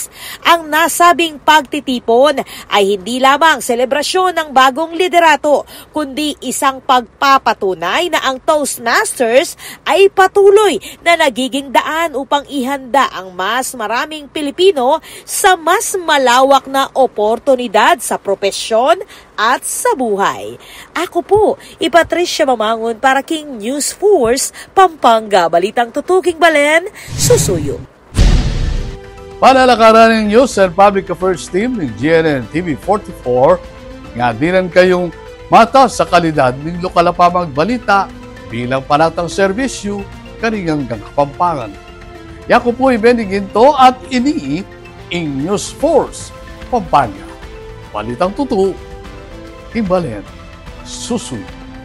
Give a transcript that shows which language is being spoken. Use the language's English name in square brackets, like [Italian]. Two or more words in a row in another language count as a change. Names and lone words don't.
[Filipino] Ang nasabing pagtitipon ay hindi lamang selebrasyon ng bagong liderato, kundi isang pagpapatunay na ang Toastmasters ay patuloy na nagiging daan upang ihanda ang mas maraming Pilipino sa mas malawak na oportunidad sa propesyon at sa buhay. [Pampanga] Ako po, Patricia Mamangon para King News Force, Pampanga. Balitang tutuking Balen, susuyo. Palalakaran ng News and Public Affairs Team ng GNN TV 44 nga dinan kayong mata sa kalidad ng lokal na pamagbalita bilang panatang serbisyo kaningang Kapampangan. Yako po Beniginto at ini ing News Force Pampanga. Balitang tutu, Imbalen, susunod.